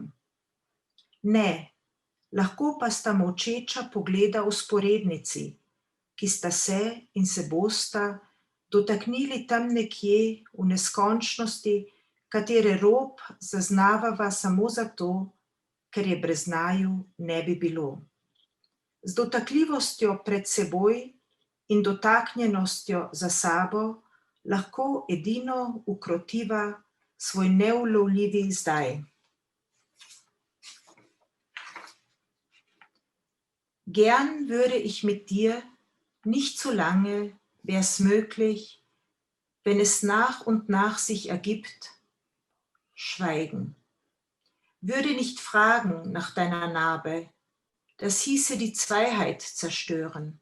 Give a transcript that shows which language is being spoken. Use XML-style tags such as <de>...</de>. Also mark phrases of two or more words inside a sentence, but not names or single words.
<sl>Ne, lahko pa sta molčeča pogleda vzporednici, ki sta se in se bosta dotaknili tam nekje v neskončnosti, katere rob zaznavava samo zato, ker je brez naju ne bi bilo. Z dotakljivostjo pred seboj in dotaknjenostjo za sabo lahko edino ukrotiva svoj neulovljivi zdaj.</sl> <de>Gern würde ich mit dir, nicht zu lange, wär's möglich, wenn es nach und nach sich ergibt, schweigen. Würde nicht fragen nach deiner Narbe, das hieße die Zweiheit zerstören.</de>